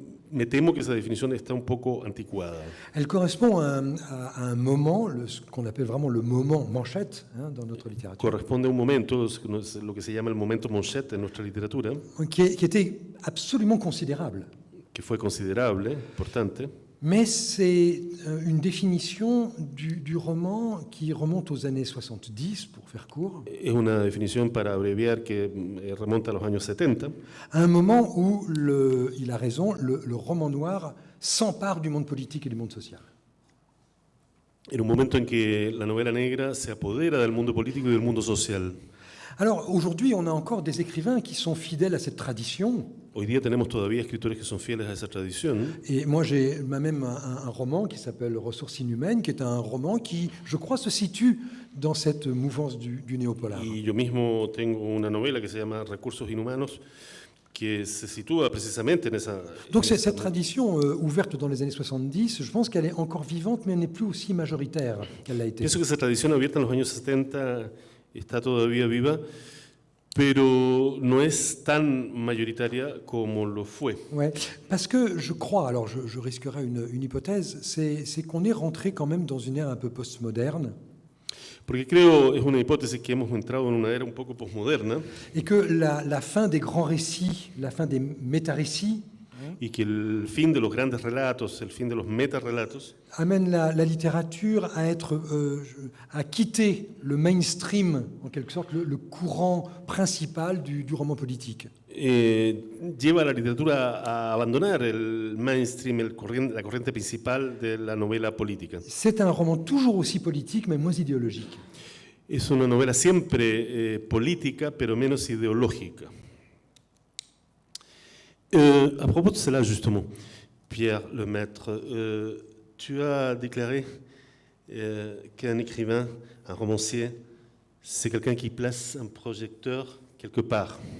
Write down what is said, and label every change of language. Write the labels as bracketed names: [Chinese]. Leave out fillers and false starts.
[Spanish] Me temo que esa definición está un poco anticuada. [French] Elle correspond à un moment, ce qu'on appelle vraiment le moment Manchette dans notre littérature. [Spanish] Corresponde a un momento, lo que se llama el momento Manchette en nuestra literatura. [French] Qui était absolument considérable. [Spanish] Que fue considerable, importante. [French] Mais c'est une définition du roman qui remonte aux années 70, pour faire court. [Spanish] Es una definición para abreviar que remonta a los años 70. [French] À un moment où, il a raison, le roman noir s'empare du monde politique et du monde social. [Spanish] En un momento en que la novela negra se apodera del mundo político y del mundo social. [French] Alors aujourd'hui, on a encore des écrivains qui sont fidèles à cette tradition. [Spanish] Hoy día tenemos todavía escritores que son fieles a esa tradición. [French] Et moi, j'ai même un roman qui s'appelle Ressources inhumaines, qui est un roman qui, je crois, se situe dans cette mouvance du néopolar. [Spanish] Y yo mismo tengo una novela que se llama Recursos inhumanos, que se sitúa precisamente en esa... [French] Donc cette tradition ouverte dans les années 70, je pense qu'elle est encore vivante, mais elle n'est plus aussi majoritaire qu'elle l'a été. [Spanish] Pienso que esa tradición abierta en los años 70 está todavía viva, pero no es tan mayoritaria como lo fue. [French] Ouais, parce que je crois, alors je risquerais une hypothèse, c'est qu'on est rentré quand même dans une ère un peu postmoderne. [Spanish] Porque creo, es una hipótesis que hemos entrado en una era un poco posmoderna. [French] Et que la fin des grands récits, la fin des méta-récits, [Spanish] y que el fin de los grandes relatos, el fin de los metarrelatos, [French] amène la littérature à quitter le mainstream, en quelque sorte, le courant principal du roman politique. [Spanish] Lleva a la literatura a abandonar el mainstream, la corriente principal de la novela política. [French] C'est un roman toujours aussi politique, mais moins idéologique. [Spanish] Es una novela siempre política, pero menos ideológica. [French] À propos de cela, justement, Pierre Lemaître, tu as déclaré qu'un écrivain, un romancier, c'est quelqu'un qui place un projecteur quelque part.